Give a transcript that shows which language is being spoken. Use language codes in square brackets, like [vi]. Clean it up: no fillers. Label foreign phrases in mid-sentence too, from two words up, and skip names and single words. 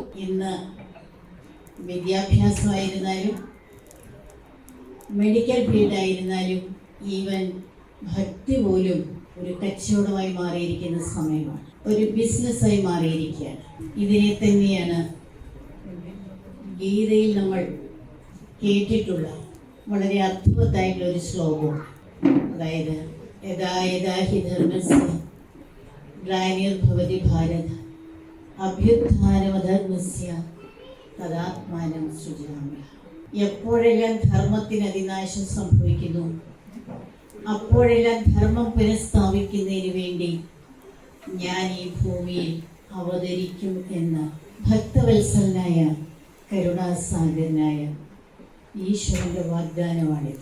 [ml] ഇന്ന് വിദ്യാഭ്യാസമായിരുന്നാലും മെഡിക്കൽ ഫീൽഡായിരുന്നാലും ഈവൻ ഭക്തി പോലും ഒരു കച്ചവടമായി മാറിയിരിക്കുന്ന സമയമാണ്, ഒരു ബിസിനസ്സായി മാറിയിരിക്കുകയാണ്. ഇതിനെ തന്നെയാണ് ഗീതയിൽ നമ്മൾ കേട്ടിട്ടുള്ള വളരെ അർത്ഥവത്തായിട്ടുള്ള ഒരു ശ്ലോകം, അതായത് [sa] यथा यथा हि धर्मस्य ग्लानिर्भवति भारत अभ्युत्थानमधर्मस्य तदात्मानं सृजाम्यहम्. [ml] എപ്പോഴെല്ലാം ധർമ്മത്തിന് അതിനാശം സംഭവിക്കുന്നു, അപ്പോഴെല്ലാം ധർമ്മം പുനഃസ്ഥാപിക്കുന്നതിന് വേണ്ടി ഞാൻ ഈ ഭൂമിയിൽ അവതരിക്കും എന്ന ഭക്തവത്സലനായ കരുണാസാഗരനായ ഈശ്വരന്റെ വാഗ്ദാനമാണിത്.